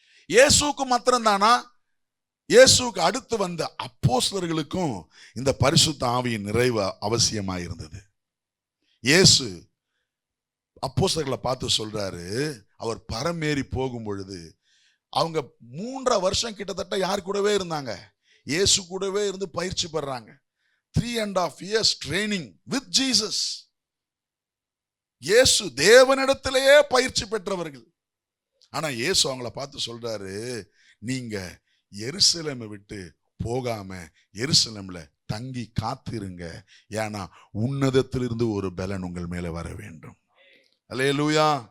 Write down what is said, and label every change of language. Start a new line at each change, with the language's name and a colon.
Tamil: இயேசுக்கு மாத்திரம் தானா? இயேசுக்கு அடுத்து வந்த அப்போஸ்தலர்களுக்கும் இந்த பரிசுத்த ஆவியின் நிறைவு அவசியமாயிருந்தது. இயேசு அப்போஸ்தலர்களை பார்த்து சொல்றாரு, அவர் பரமேறி போகும் பொழுது அவங்க 3.5 வருஷம் கிட்டத்தட்ட யார் கூடவே இருந்தாங்க? இயேசு கூடவே இருந்து பயிற்சி பெறாங்க.
English: 3.5 years training with Jesus.
Tamil: இயேசு தேவனிடத்திலேயே பயிற்சி பெற்றவர்கள். ஆனா இயேசு அவங்கள பார்த்து சொல்றாரு, நீங்க எருசலேமை விட்டு போகாம எருசலேம்ல தங்கி காத்திருங்க, ஏன்னா உன்னதத்திலிருந்து ஒரு பலன் உங்கள் மேல வர வேண்டும். அல்லேலூயா.